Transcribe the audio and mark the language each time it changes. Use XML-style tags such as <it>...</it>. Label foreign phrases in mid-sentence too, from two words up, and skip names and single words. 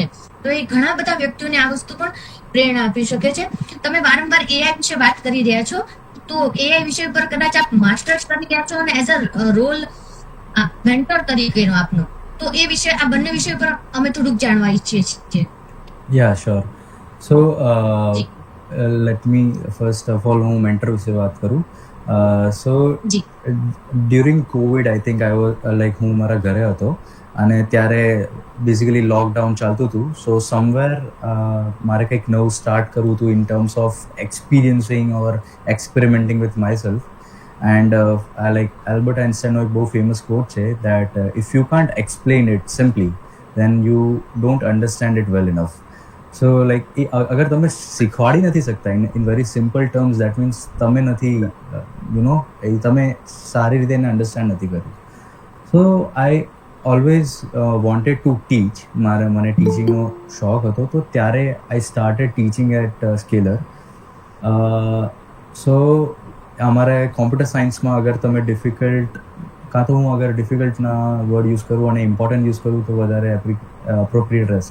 <gu>તો એ ઘણા બધા વ્યક્તિઓને આ વસ્તુ પણ પ્રેરણા આપી શકે છે. તમે વારંવાર AI વિશે વાત કરી રહ્યા છો, તો AI વિષય પર કદાચ આપ માસ્ટર્સ કરી રહ્યા છો અને</gu> <en>as a role mentor</en> <gu>તરીકેનો આપનો, તો એ વિષય, આ બંને વિષય પર અમે થોડુંક જાણવા ઈચ્છીએ છીએ.</gu> <en>Yeah, sure. So, let me first of all</en> <gu>હું મેન્ટર વિશે વાત કરું.</gu> <en>So, during COVID, I think I was</en> <gu>હું મારા ઘરે હતો અને ત્યારે</gu> <en>basically lockdown</en> <gu>ચાલતું હતું.</gu> <en>so somewhere</en> <gu>મારે કંઈક નવું</gu> <en>સ્ટાર્ટ</en> <gu>કરવું હતું</gu> <en>in terms of experiencing or experimenting with my self. એન્ડ આલ્બર્ટ આઇન્સ્ટાઈનનો</en> <gu>એક બહુ</gu> <en>famous quote છે that if you can't explain it simply then you don't understand it well enough.</en> <gu>So અગર તમે શીખવાડી નથી શકતા</gu> <en>in very simple terms, that means</en> <gu>તમે નથી તમે સારી રીતે એને અન્ડરસ્ટેન્ડ નથી કર્યું.</gu> <en>so I always wanted to teach.</en> <gu>મને ટીચિંગનો શોખ હતો, તો ત્યારે</gu> <en>I started teaching at Scaler.</en> <gu>સો અમારે</gu> <en>computer scienceમાં</en> <gu>અગર તમે ડિફિકલ્ટ, કાં તો હું અગર ડિફિકલ્ટના</gu> <en>word use</en> <gu>કરું અને</gu> <en>important use</en> <gu>કરું તો વધારે એપ્રોપ્રિએટ રહેશે.</gu>